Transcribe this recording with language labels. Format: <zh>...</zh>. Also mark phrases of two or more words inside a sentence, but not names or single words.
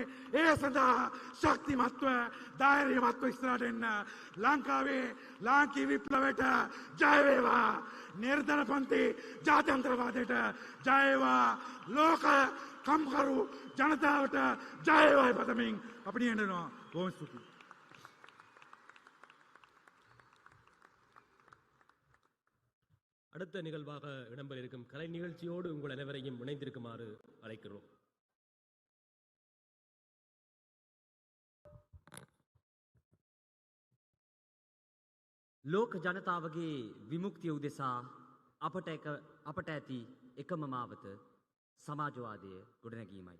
<si>ඒ සඳහා ශක්තිමත්ව ධෛර්යමත්ව ඉස්සරහට එන්න. ලංකාවේ ලාංකීය විප්ලවයට ජය වේවා. නිර්ධනපන්ති ජාත්‍යන්තරවාදයට ජය වේවා. ලෝක කම්කරු ජනතාවට ජය වේවා පතමින් අපි නියැලෙනවා. බොහොම ස්තුතියි.</si> <ta>அடுத்த நிகழ்வாக இடம்பெற இருக்கும் கலை நிகழ்ச்சியோடு உங்கள் அனைவரையும் இணைந்திருக்குமாறு அழைக்கிறோம்.</ta> <si>ලෝක ජනතාවගේ විමුක්තිය උදෙසා අපට ඇති එකම මාවත සමාජවාදය ගොඩනැගීමයි.</si>